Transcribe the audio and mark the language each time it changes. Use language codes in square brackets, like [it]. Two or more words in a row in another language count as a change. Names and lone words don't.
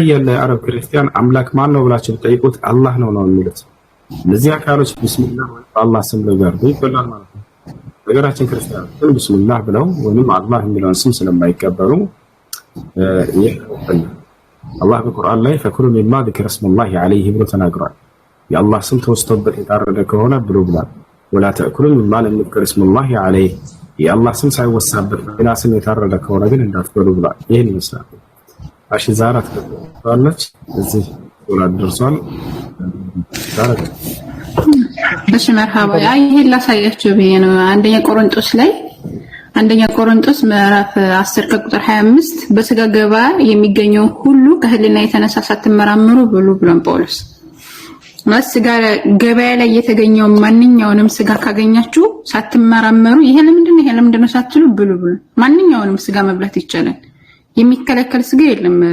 [am] ያለ የአረብ ክርስቲያን አምላክ ማን ነው ብላችሁ ብትጠይቁት አላህ ነው የሚሉት። እነዚህ አካሎች ቢስሚላህ ወይ በአላህ ስም ሊጋርዱ ይበላል ማለት ነው። ነገራችን ክርስቲያኖች ግን ቢስሚላህ ብለው ወይም አላህ የሚለውን ስም ስለማይቀበሉ ይህ አላህ በቁርአን ላይ [ar] فكلوا مما ذكر اسم الله عليه [am] ብሎ ተናግሯል። የአላህ ስም ተወስቶበት የታረደ ከሆነ ብሎ ብሏል። [ar] ولا تأكلوا مما لم يذكر اسم الله عليه [am] የአላህ ስም ሳይወሳበት ሌላ ስም የታረደ ከሆነ ግን እንዳትበሉ ብሏል። ይሄን ይመስላል። እሺ ዛራት ተባለች እዚህ ወላድ ደርሷል። ዛራት እሺ መርሃባ። ይሄን ላሳያችሁ ብዬ ነው። አንደኛ ቆሮንጦስ ምዕራፍ 10 ከቁጥር 25 በስጋ ገበያ የሚገኘው ሁሉ ከህሊና የተነሳ ሳትመራመሩ ብሉ ብሏል ጳውሎስ። ስጋ ገበያ ላይ የተገኘው ማንኛውንም ስጋ ካገኛችሁ ሳትመራመሩ ይሄ ለምንድነው ሳትሉ ብሉ ብሉ። ማንኛውንም ስጋ መብላት ይቻላል። የሚከለከል ስጋ የለም።